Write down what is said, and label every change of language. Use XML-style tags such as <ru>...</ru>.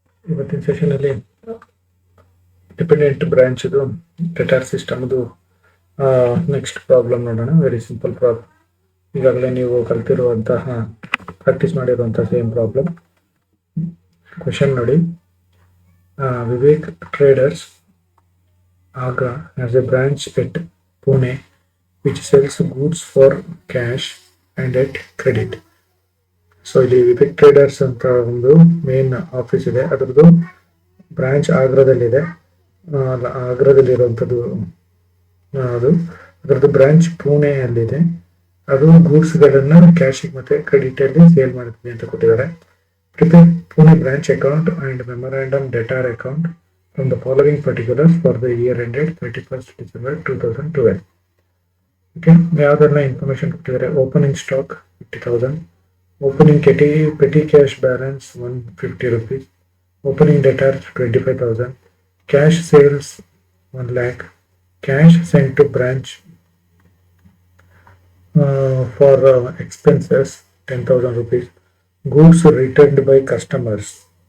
<kn>ಇವತ್ತಿನ ಸೆಷನಲ್ಲಿ dependent branch data ಸಿಸ್ಟಮ್ದು next problem ನೋಡೋಣ.</kn> <en>Very simple problem.</en> <kn>ಈಗಾಗಲೇ ನೀವು ಕಲ್ತಿರುವಂತಹ ಪ್ರಾಕ್ಟೀಸ್ ಮಾಡಿರುವಂತಹ ಸೇಮ್ ಪ್ರಾಬ್ಲಮ್. ಕ್ವೆಶನ್ ನೋಡಿ.</kn> <en>Vivek traders Agra has a branch at Pune which sells goods for cash and at credit.</en> <kn>So ಇಲ್ಲಿ Vivek traders ಅಂತ ಒಂದು main office ಇದೆ, ಅದರದ್ದು ಬ್ರಾಂಚ್ ಆಗ್ರಾದಲ್ಲಿದೆ. ಆಗ್ರಾದಲ್ಲಿರುವಂಥದ್ದು ಅದು. ಅದರದ್ದು ಬ್ರಾಂಚ್ ಪುಣೆಯಲ್ಲಿದೆ. ಅದು ಗೂಡ್ಸ್ಗಳನ್ನು ಕ್ಯಾಶಿಗೆ ಮತ್ತೆ ಕ್ರೆಡಿಟ್ ಅಲ್ಲಿ ಸೇಲ್ ಮಾಡ್ತೀವಿ ಅಂತ ಕೊಟ್ಟಿದ್ದಾರೆ.</kn> <en>Prepare Pune branch account and memorandum debtor account from the following particulars for the year ended 31st December 2012.</en> <kn>Okay, ಯಾವ್ದೆಲ್ಲ information ಕೊಟ್ಟಿದ್ದಾರೆ?</kn> <en>Opening stock 50,000, opening petty cash balance 150 rupees, opening debtors 25,000, cash sales 1 lakh, cash sent to branch for expenses 10,000 rupees, goods returned by customers.</en>